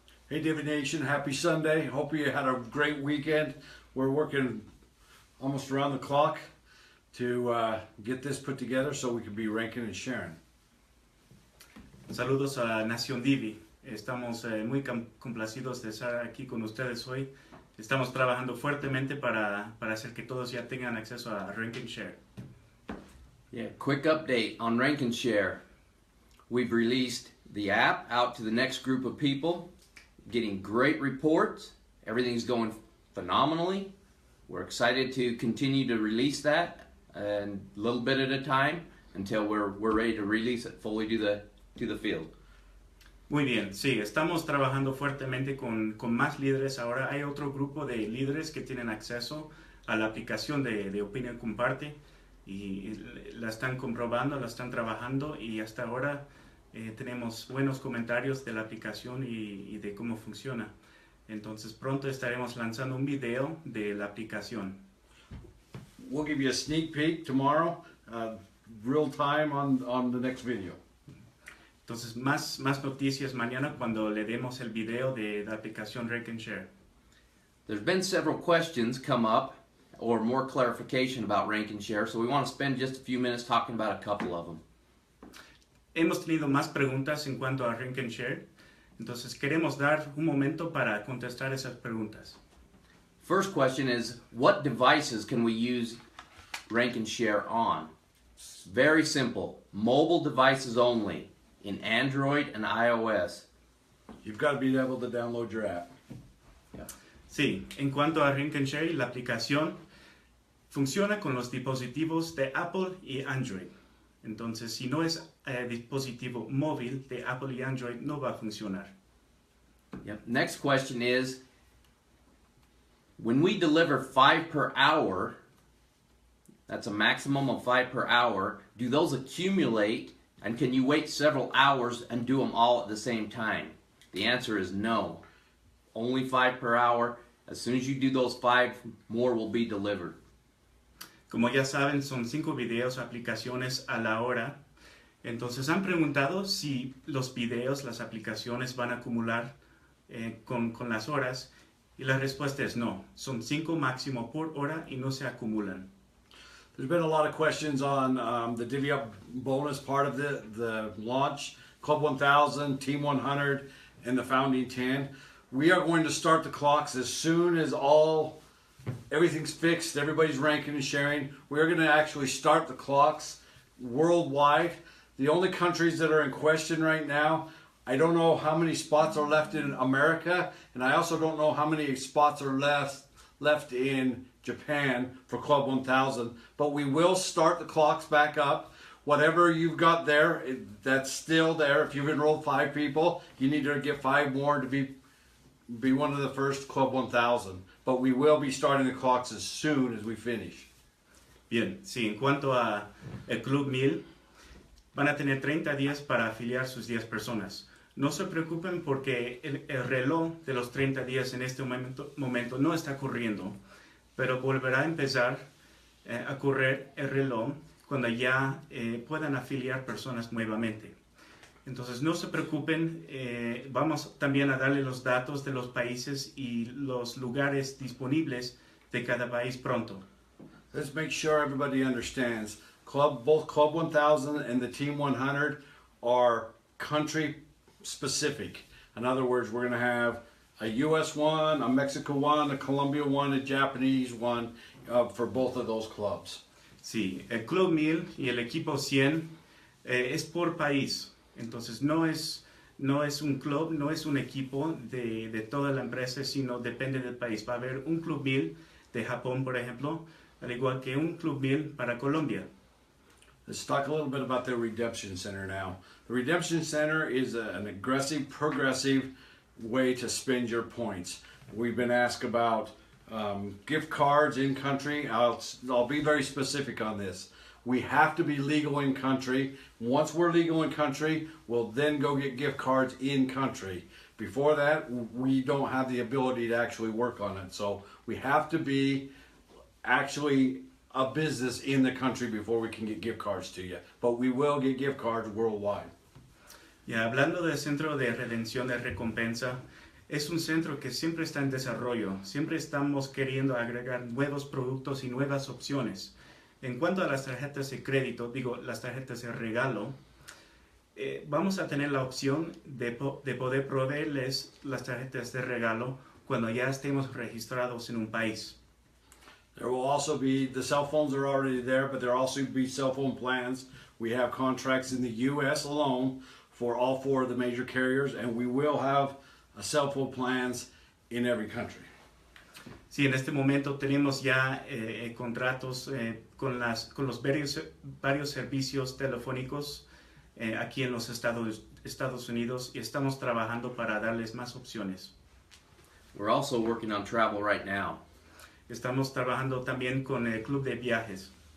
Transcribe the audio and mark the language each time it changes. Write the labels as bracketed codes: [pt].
[en] Hey Divvee Nation, happy Sunday. Hope you had a great weekend. We're working almost around the clock to get this put together so we can be ranking and sharing. [es] Saludos a Nación Divvee. Estamos muy complacidos de estar aquí con ustedes hoy. Estamos trabajando fuertemente para hacer que todos ya tengan acceso a Rank and Share. [en] Yeah, quick update on Rank and Share. We've released the app out to the next group of people, getting great reports. Everything's going phenomenally. We're excited to continue to release that and a little bit at a time until we're ready to release it fully to the field. [es] Muy bien, sí, estamos trabajando fuertemente con más líderes. Ahora hay otro grupo de líderes que tienen acceso a la aplicación de Opinion Comparte y la están comprobando, la están trabajando y hasta ahora tenemos buenos comentarios de la aplicación y de cómo funciona. Entonces pronto estaremos lanzando un video de la aplicación. [en] We'll give you a sneak peek tomorrow, real time on the next video. [es] Entonces más noticias mañana cuando le demos el video de la aplicación Rank and Share. [en] There's been several questions come up or more clarification about Rank and Share, so we want to spend just a few minutes talking about a couple of them. [es] Hemos tenido más preguntas en cuanto a Rank and Share, entonces queremos dar un momento para contestar esas preguntas. [en] First question is, what devices can we use Rank and Share on? Very simple, mobile devices only, in Android and iOS. You've got to be able to download your app. Yeah. [es] Sí, en cuanto a Rank and Share, la aplicación funciona con los dispositivos de Apple y Android. Entonces, si no es dispositivo móvil de Apple y Android, no va a funcionar. Yep. [en] Next question is, when we deliver 5 per hour, that's a maximum of 5 per hour, do those accumulate and can you wait several hours and do them all at the same time? The answer is no. Only 5 per hour. As soon as you do those 5, more will be delivered. [es] Como ya saben, son 5 videos, aplicaciones a la hora. Entonces han preguntado si los videos, las aplicaciones van a acumular con las horas. Y la respuesta es no. Son 5 máximo por hora y no se acumulan. [en] There's been a lot of questions on the Divvee Up bonus part of the launch, Club 1000, Team 100, and the Founding 10. We are going to start the clocks as soon as everything's fixed, everybody's ranking and sharing. We're going to actually start the clocks worldwide. The only countries that are in question right now, I don't know how many spots are left in America, and I also don't know how many spots are left in Japan for Club 1000, but we will start the clocks back up. Whatever you've got there, that's still there. If you've enrolled 5 people, you need to get 5 more to be one of the first Club 1000. But we will be starting the clocks as soon as we finish. [es] Bien, sí, en cuanto a el Club 1000, van a tener 30 días para afiliar sus 10 personas. No se preocupen porque el reloj de los 30 días en este momento no está corriendo, pero volverá a empezar a correr el reloj cuando ya puedan afiliar personas nuevamente. Entonces no se preocupen, vamos también a darle los datos de los países y los lugares disponibles de cada país pronto. [en] Let's make sure everybody understands. Both Club 1000 and the Team 100 are country specific. In other words, we're going to have a US one, a Mexico one, a Colombia one, a Japanese one for both of those clubs. [es] Sí, el Club 1000 y el equipo 100 es por país. Entonces no es un club, no es un equipo de toda la empresa, sino depende del país. Va a haber un Club 1000 de Japón, por ejemplo, al igual que un Club 1000 para Colombia. [en] Let's talk a little bit about the Redemption Center now. The Redemption Center is an aggressive, progressive way to spend your points. We've been asked about gift cards in country. I'll be very specific on this. We have to be legal in country. Once we're legal in country, we'll then go get gift cards in country. Before that, we don't have the ability to actually work on it. So we have to be actually a business in the country before we can get gift cards to you. But we will get gift cards worldwide. [es] Ya hablando del Centro de Redención de Recompensa, es un centro que siempre está en desarrollo, siempre estamos queriendo agregar nuevos productos y nuevas opciones. En cuanto a las tarjetas de crédito, digo, las tarjetas de regalo, vamos a tener la opción de poder proveerles las tarjetas de regalo cuando ya estemos registrados en un país. [en] There will also be, the cell phones are already there, but there will also be cell phone plans. We have contracts in the U.S. alone for all 4 of the major carriers, and we will have cell phone plans in every country. [es] Sí, en este momento tenemos ya contratos con los varios servicios telefónicos aquí en los Estados Unidos y estamos trabajando para darles más opciones. [en] We're also working on travel right now. [es] Estamos trabajando también con el club de viajes.